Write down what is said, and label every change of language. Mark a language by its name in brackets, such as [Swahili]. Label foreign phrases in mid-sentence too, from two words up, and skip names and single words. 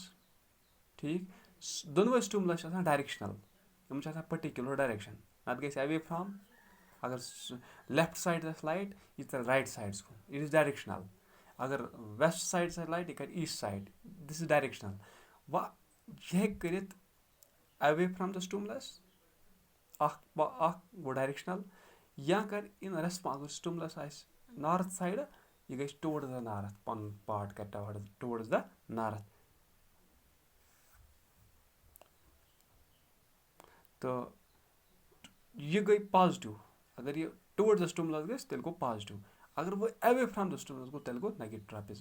[Kashmiri] ٹھیٖک دۄنوَے سٹیمولس چھِ آسان ڈایریکشنل یِم چھِ آسان [English] particular direction [Kashmiri] نتہٕ گژھِ [English] away from [Kashmiri] اگر [English] left side [Kashmiri] آسہِ لایٹ یہِ ژَلہِ [English] right side [Kashmiri] کُن [English] it is directional. [Kashmiri] اگر [English] west side [Kashmiri] آسہِ لایٹ یہِ کَرِ [English] east side this is directional. [Kashmiri] وۄنۍ یہِ ہیٚکہِ کٔرِتھ [English] away from the stimulus [Kashmiri] اکھ گوٚو ڈایریکشنل یا کَرِ [English] in response [Kashmiri] اگر سٹیمولس آسہِ [English] north side [Kashmiri] یہِ گژھِ [English] towards the north [Kashmiri] پَنُن پارٹ کَرِ [English] towards the north. [Kashmiri] تہٕ یہِ گٔے پازِٹِو. اگر یہِ [English] towards the stimulus [Kashmiri] گژھِ تیٚلہِ گوٚو پازِٹِو. اگر وۄنۍ [English] away from the stimulus [Kashmiri] گوٚو تیٚلہِ گوٚو [English] negative tropism.